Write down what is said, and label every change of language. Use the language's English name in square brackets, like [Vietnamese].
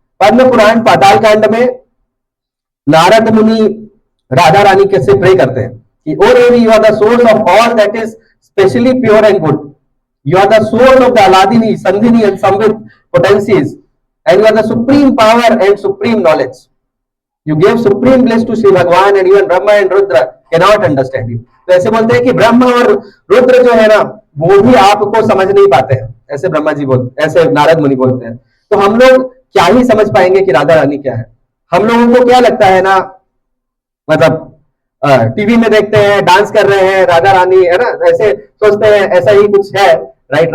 [Hindi] पद्म पुराण पाताल कांड में नारद मुनि राधा रानी कैसे प्रे करते हैं कि [English] ओ देवी, you are the source of all that is specially pure and good, you are the source of the hladini sandhini and samvit potencies, and you are the supreme power and supreme knowledge. You gave supreme bliss to Shri Bhagwan and even Brahma and Rudra cannot understand you. [Hindi] तो ऐसे बोलते हैं कि ब्रह्मा और रुद्र जो है ना वो भी आपको समझ नहीं पाते हैं, ऐसे ब्रह्मा जी बोलते, ऐसे नारद मुनि बोलते हैं। तो हम लोग क्या ही समझ पाएंगे कि राधा रानी क्या है। हम लोगों को क्या लगता है ना, मतलब टीवी में देखते हैं डांस कर रहे हैं राधा रानी, है ना, ऐसे सोचते हैं ऐसा ही कुछ है, राइट।